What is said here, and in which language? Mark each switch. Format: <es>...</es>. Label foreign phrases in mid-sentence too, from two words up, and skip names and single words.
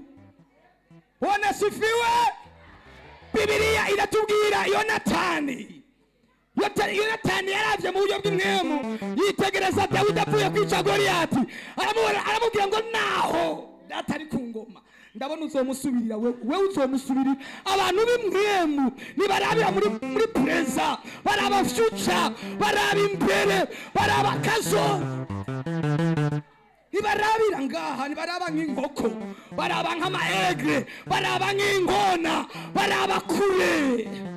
<sw>Bwana asifiwe.</sw> <rn>Bibiliya iratubwira Yonatani yaravye mu buryo bw'imwemu, yitegereza Dawidi avuye kwica Goliyati, aramubwira ngo naho datari ku ngoma ndabona uzomusubirira, wewe uzomusubirira. Abantu b'imwemu nibarabira muri preza, baraba future, baraba imbere, baraba kazoza. Nibarabira ngaha, nibaraba nk'inkoko, baraba nk'amaegre, baraba nk'ingona, baraba kure.</rn>